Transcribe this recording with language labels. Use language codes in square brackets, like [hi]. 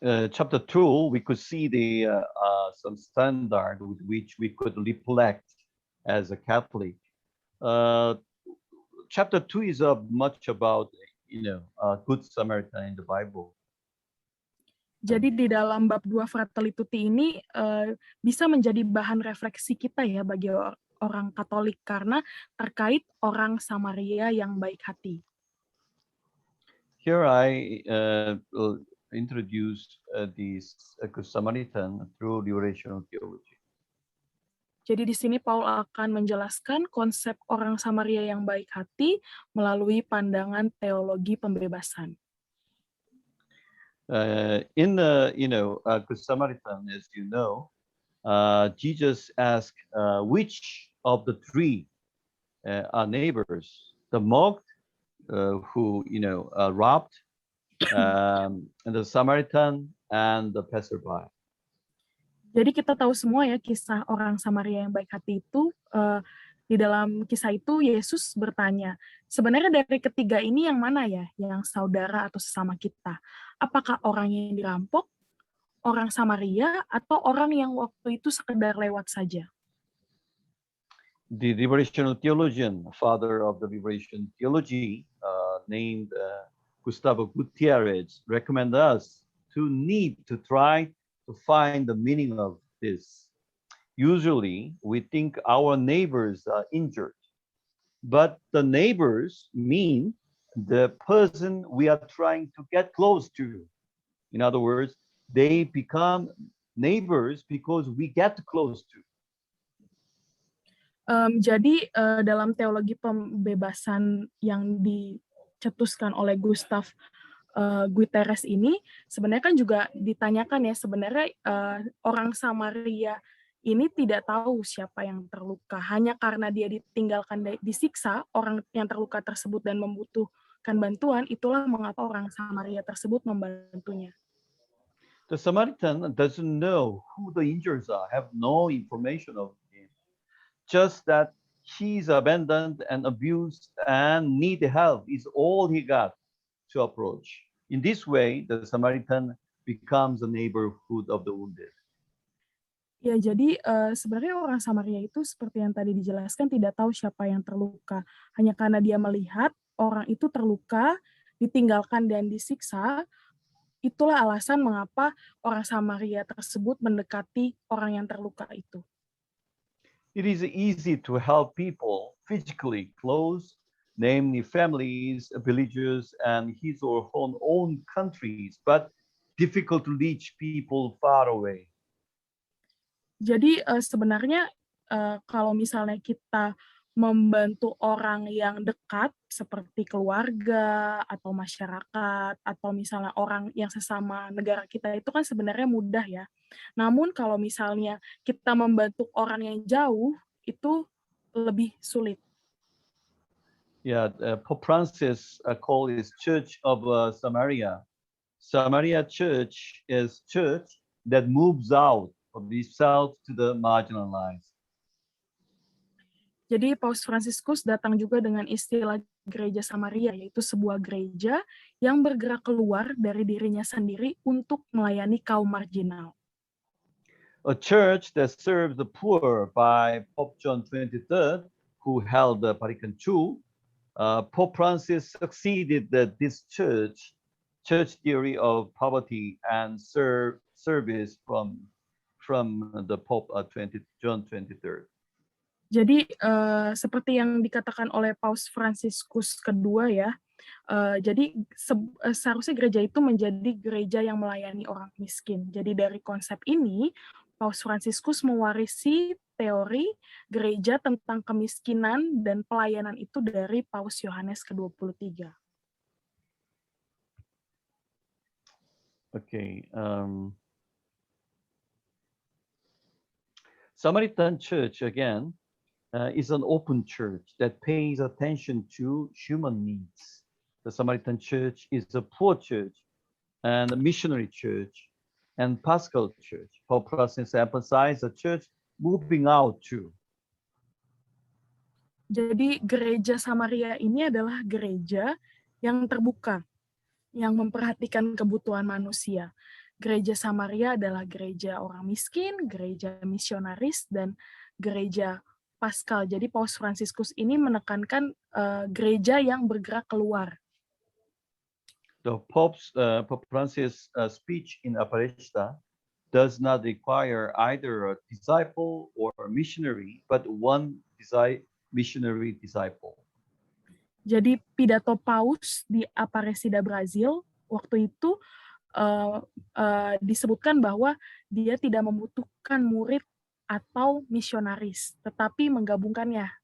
[en] Chapter 2, we could see the some standard with which we could reflect as a Catholic. Chapter 2 is much about, Good Samaritan in the Bible. [id] Jadi di dalam bab 2 Fratelli Tutti ini bisa menjadi bahan refleksi kita ya bagi orang Katolik karena terkait orang Samaria yang baik hati. [en] Here I introduce this Good Samaritan through liberational theology. [id] Jadi di sini Paul akan menjelaskan konsep orang Samaria yang baik hati melalui pandangan teologi pembebasan. [en] In the Good Samaritan, as you know, Jesus asked which of the three are neighbors: the mocked, who robbed, and the Samaritan, and the passerby. [id] Jadi kita tahu semua ya kisah orang Samaria yang baik hati itu. Di dalam kisah itu Yesus bertanya, sebenarnya dari ketiga ini yang mana ya yang saudara atau sesama kita? Apakah orang yang dirampok, orang Samaria, atau orang yang waktu itu sekedar lewat saja? [en] The liberational theologian, father of the liberation theology, named Gustavo Gutierrez, recommend us to try to find the meaning of this. Usually, we think our neighbors are injured, but the neighbors mean the person we are trying to get close to. In other words, they become neighbors because we get close to. [id] Jadi dalam teologi pembebasan yang dicetuskan oleh Gustavo Gutierrez ini, sebenarnya kan juga ditanyakan ya sebenarnya orang Samaria ini tidak tahu siapa yang terluka. Hanya karena dia ditinggalkan disiksa, orang yang terluka tersebut dan membutuhkan bantuan, itulah mengapa orang Samaria tersebut membantunya. [en] The Samaritan doesn't know who the injured are, have no information of him. Just that he's abandoned and abused and need help is all he got to approach. In this way, the Samaritan becomes a neighborhood of the wounded. [id] Ya, jadi sebenarnya orang Samaria itu seperti yang tadi dijelaskan tidak tahu siapa yang terluka. Hanya karena dia melihat orang itu terluka, ditinggalkan dan disiksa, itulah alasan mengapa orang Samaria tersebut mendekati orang yang terluka itu. [en] It is easy to help people physically close, namely families, villages, and his or her own countries, but difficult to reach people far away. [id] Jadi sebenarnya kalau misalnya kita membantu orang yang dekat seperti keluarga atau masyarakat atau misalnya orang yang sesama negara kita itu kan sebenarnya mudah ya. Namun kalau misalnya kita membantu orang yang jauh itu lebih sulit. [en] Yeah, Pope Francis called his Church of Samaria. Samaria Church is church that moves out of itself to the marginalized. [id] Jadi Paus Fransiskus datang juga dengan istilah gereja Samaria, yaitu sebuah gereja yang bergerak keluar dari dirinya sendiri untuk melayani kaum marginal. [en] A church that serves the poor by Pope John 23rd, who held the Vatican II. Pope Francis succeeded this church theory of poverty and service from the Pope John 23rd. [id] Jadi seperti yang dikatakan oleh Paus Fransiskus kedua ya, jadi seharusnya gereja itu menjadi gereja yang melayani orang miskin. Jadi dari konsep ini, Paus Fransiskus mewarisi teori gereja tentang kemiskinan dan pelayanan itu dari Paus Yohanes ke-23. [en] Okay. Samaritan Church, again, is an open church that pays attention to human needs. The Samaritan Church is a poor church and a missionary church and Paschal church. Pope Francis emphasized the church moving out too. [id] Jadi gereja Samaria ini adalah gereja yang terbuka, yang memperhatikan kebutuhan manusia. Gereja Samaria adalah gereja orang miskin, gereja misionaris, dan gereja Paskal. Jadi Paus Fransiskus ini menekankan gereja yang bergerak keluar. [en] The Pope Francis' speech in Aparecida does not require either a disciple or a missionary, but one missionary disciple. [id] Jadi pidato Paus di Aparecida, Brazil, waktu itu disebutkan bahwa dia tidak membutuhkan murid atau misionaris, tetapi menggabungkannya.